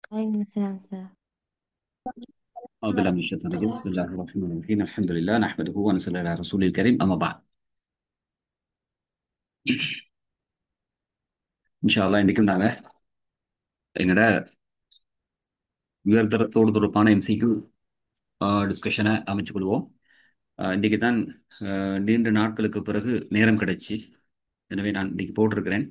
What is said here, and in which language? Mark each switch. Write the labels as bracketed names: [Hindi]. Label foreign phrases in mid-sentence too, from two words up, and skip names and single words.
[Arabic] عليكم السلام سلام. أعوذ بالله من الشيطان الرجيم بسم الله الرحمن الرحيم الحمد لله نحمده ونصلي على رسوله الكريم أما بعد إن شاء الله [Tamil] இன்னைக்கும் நாங்கள் எங்களோட உயர்தரத்தோடு தொடர்பான [English] MCQ discussion [Tamil] அமைச்சுக் கொள்வோம். இன்றைக்கு தான் நீண்ட நாட்களுக்கு பிறகு நேரம் கிடைச்சி, எனவே நான் இன்னைக்கு போட்டிருக்கிறேன்.